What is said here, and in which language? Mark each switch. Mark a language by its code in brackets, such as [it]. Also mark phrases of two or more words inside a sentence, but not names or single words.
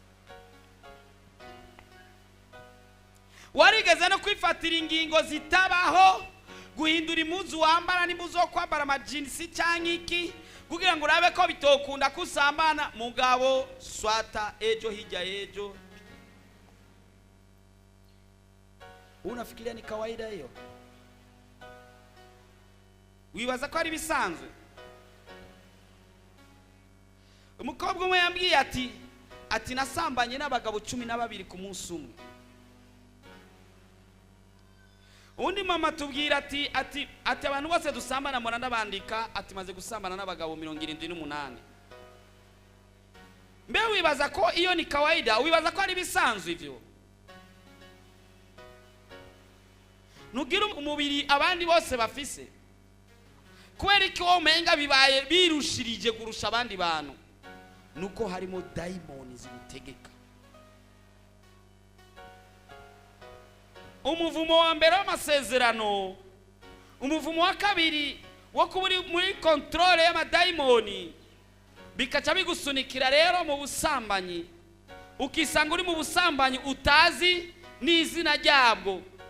[rn] Warigeze no kwifatira ingingo zitabaho, guhindura impuzu wambara n'impuzu zo kwambara amajinsi cyangwa iki, kugira ngo urabe ko bitokunda kusambana. Mugabo swata ejo hija ejo. [sw] Unafikiria ni kawaida hiyo? [rn] Wibaza ko ari bisanzwe? Umukobwa umwe yambwiye ati nasambanye n'abagabo 12 ku munsi umwe. Undi mama tubwira ati abantu bose dusambana mora ndabandika ati maze gusambana n'abagabo 78. Mbe wibaza ko iyo ni kawaida? Wibaza ko ari bisanzwe ivyo? Nugira umubiri abandi bose bafise, kubera iki wo menga bibaye birushirije kurusha abandi bantu? Nuko harimo daimoni zimutegeka. Umuvumo wa mbere w'amasezerano, umuvumo wa kabiri wo kuburi muri controle y'amadaimoni, bikaca bigusunikira rero mu busambanyi, ukisanga uri mu busambanyi utazi n'izina ryabwo.